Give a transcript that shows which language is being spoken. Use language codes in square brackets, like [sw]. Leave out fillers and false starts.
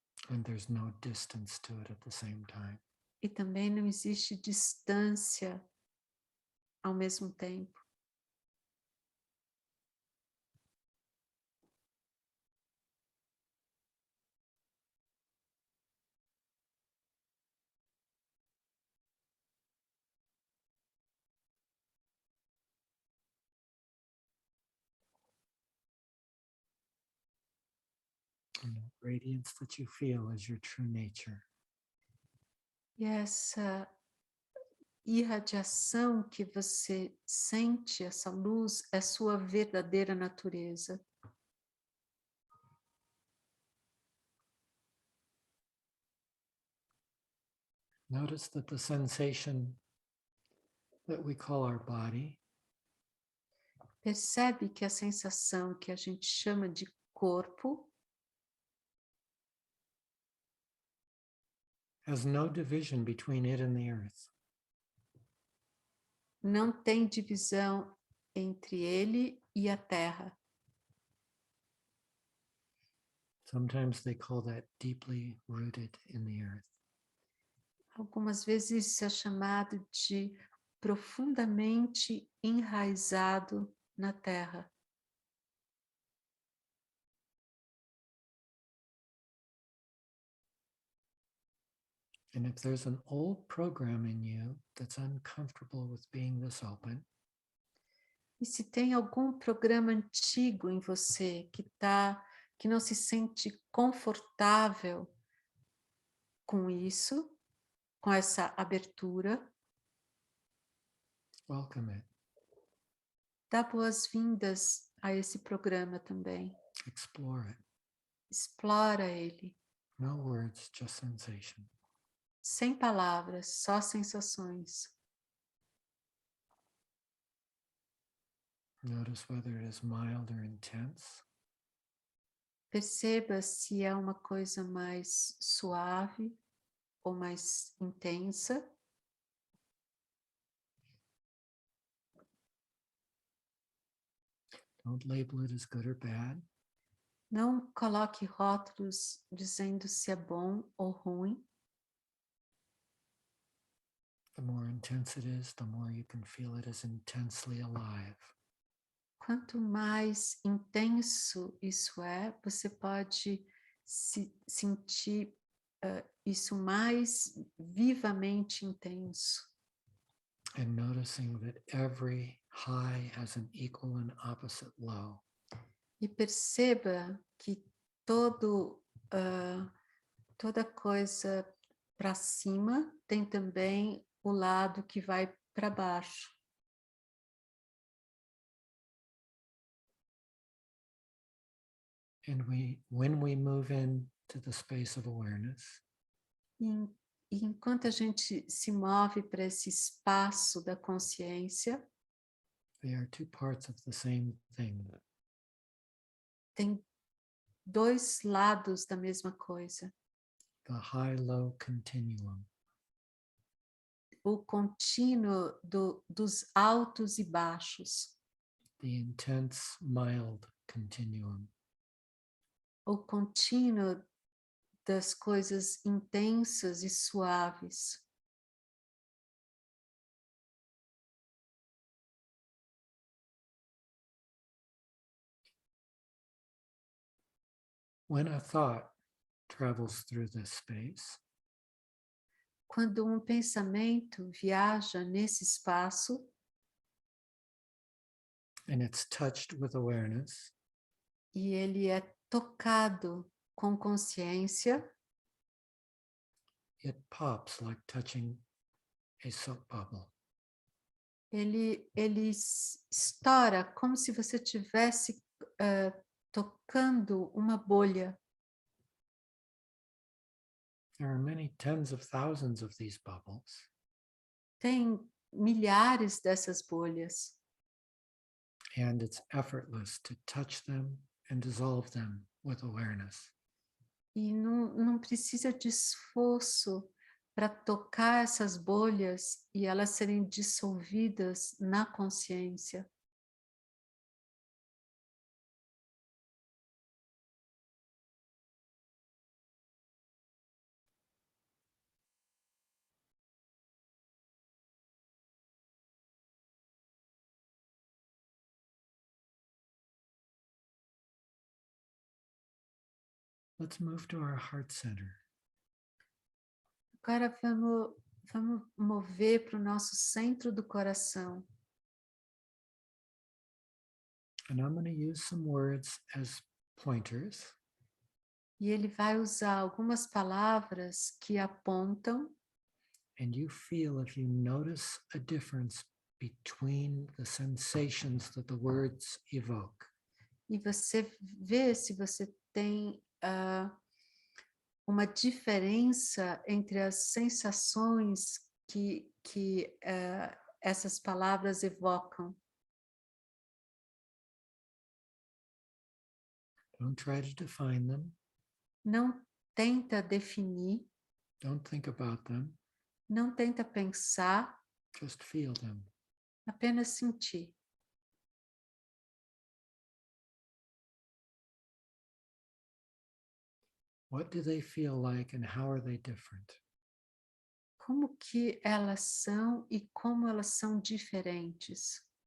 [en] And there's no distance to it at the same time. [pt] E também não existe distância ao mesmo tempo. [en] And the radiance that you feel is your true nature. [pt] E essa irradiação que você sente, essa luz, é sua verdadeira natureza. [en] Notice that the sensation that we call our body [pt] Percebe que a sensação que a gente chama de corpo [en] has no division between it and the earth. [pt] não tem divisão entre ele e a terra. [en] Sometimes they call that deeply rooted in the earth. [pt] Algumas vezes isso é chamado de profundamente enraizado na terra. [en] And if there's an old program in you that's uncomfortable with being this open, [pt] E se tem algum programa antigo em você que não se sente confortável com isso, com essa abertura, [en] welcome it, [pt] dá boas-vindas a esse programa também. [en] explore it. [pt] Explora ele, [en] No words, just sensation. [pt] sem palavras, só sensações. [en] Notice whether it is mild or intense. [pt] Perceba se é uma coisa mais suave ou mais intensa. [en] Don't label it as good or bad. [pt] Não coloque rótulos dizendo se é bom ou ruim. [en] The more intense it is, the more you can feel it as intensely alive. [pt] Quanto mais intenso isso é, você pode sentir isso mais vivamente intenso. [en] And noticing that every high has an equal and opposite low. [pt] E perceba que toda coisa para cima tem também o lado que vai para baixo. [en] And when we move into the space of awareness, [pt] E enquanto a gente se move para esse espaço da consciência, [en] they are two parts of the same thing. [pt] tem dois lados da mesma coisa. [en] the high-low continuum. [pt] O contínuo dos altos e baixos. [en] The intense, mild continuum. [pt] O contínuo das coisas intensas e suaves. [en] When a thought travels through this space, [pt] Quando um pensamento viaja nesse espaço [en] and it's touched with awareness, [pt] e ele é tocado com consciência, [en] it pops like touching a soap bubble. [pt] ele estoura como se você estivesse tocando uma bolha. [en] There are many tens of thousands of these bubbles, [pt] Tem milhares dessas bolhas. [en] and it's effortless to touch them and dissolve them with awareness. [pt] E não precisa de esforço para tocar essas bolhas e elas serem dissolvidas na consciência. [en] Let's move to our heart center. [pt] Agora vamos mover para o nosso centro do coração. [en] And I'm going to use some words as pointers. [pt] E ele vai usar algumas palavras que apontam. [en] And you feel if you notice a difference between the sensations that the words evoke. [pt] E você vê se você tem uma diferença entre as sensações que essas palavras evocam. [en] Don't try to define them. [pt] Não tenta definir, [en] Don't think about them. [pt] não tenta pensar, [en] Just feel them. [pt] apenas sentir. [en] What do they feel like and how are they different? [pt] Como que elas são e como elas são diferentes.